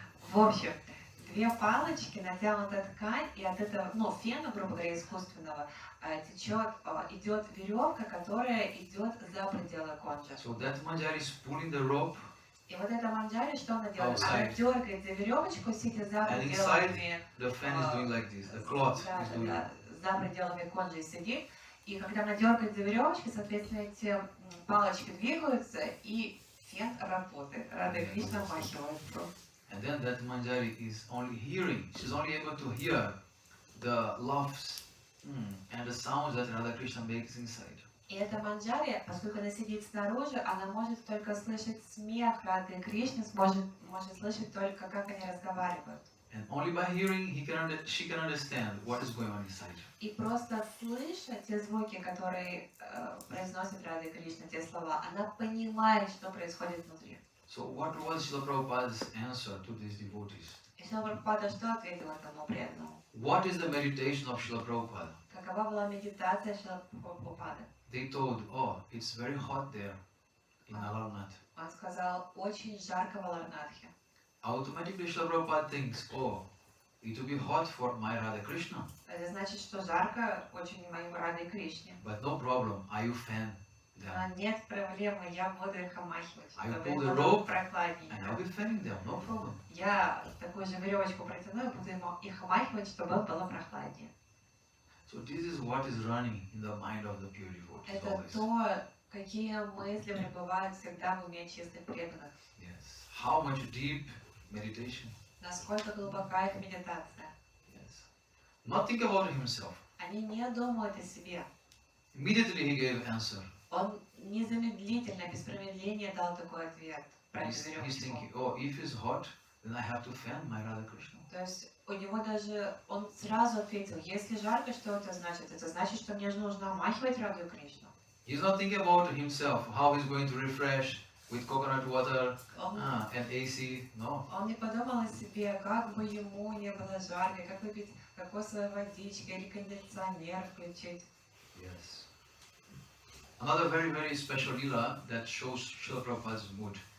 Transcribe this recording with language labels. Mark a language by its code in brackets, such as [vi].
[ru] В общем, две палочки, натянутая ткань, и от этого, ну, фена, грубо говоря, искусственного, течет, идет веревка, которая идет за пределы конджа. [en] So that manjari is pulling the rope, [ru] И вот эта манджари, что она делает? [en] Outside. [ru] Она дергает за веревочку, сидя за [en] and [ru] пределами, [en] inside the fan is doing like this. The cloth [ru] да, [en] is doing. [ru] да, за пределами конджи сидит. И когда она дергает за веревочки, соответственно, эти палочки двигаются, и фен работает. Рада Кришна махивает. [en] And then that manjari is only hearing. She's only able to hear the laughs and the sounds that Radha Krishna makes inside. [ru] И эта манджари, поскольку она сидит снаружи, она может только слышать смех Рады Кришны, может слышать только, как они разговаривают. [en] And only by hearing she can understand what is going on inside. [ru] И просто слыша те звуки, которые произносит Рада Кришна, те слова, она понимает, что происходит внутри. [en] So what was Srila Prabhupada's answer to these devotees? [ru] И Шрила Прабхупада что ответил этому преданному? [en] What is the meditation of Srila Prabhupada? [ru] Какова была медитация Шрила Прабхупады? [en] They told, oh, it's very hot there in Alarnath. [ru] Он сказал, очень жарко в Аларнатхе. [en] Automatically Srila Prabhupada thinks, oh, it will be hot for my Radha Krishna. [ru] Это значит, что жарко очень моей Радой Кришне. [en] But no problem, I will fan [ru] Но [en] them. [ru] нет проблемы, я буду их омахивать, [en] I [ru] чтобы [en] pull [ru] им [en] the [ru] было [en] rope [ru] прохладнее. [en] And I'll be fanning them, no problem. [ru] Я такую же веревочку протяну и буду их омахивать, чтобы им было прохладнее. [en] So this is what is running in the mind of the pure devotees [ru] Это [en] always. [ru] то, какие мысли пребывают всегда в уме чистых преданных. [en] Yes. How much deep meditation. [ru] Насколько глубока их медитация. [en] Yes. Not think about himself. [ru] Они не думают о себе. [en] Immediately he gave answer. [ru] Он незамедлительно, без промедления дал такой ответ про эту [en] He's [ru] веревочку. [en] thinking, oh, if it's hot, then I have to fan my Radha Krishna. [ru] То есть у него даже, он сразу ответил, если жарко, что это значит? Это значит, что мне же нужно омахивать Раду Кришну. [en] He's not thinking about himself, how he's going to refresh with coconut water and AC. No. [ru] Он не подумал о себе, как бы ему не было жарко, как выпить кокосовой водички или кондиционер включить. [en] Yes. Another very, very special lila that shows Srila Prabhupada's mood.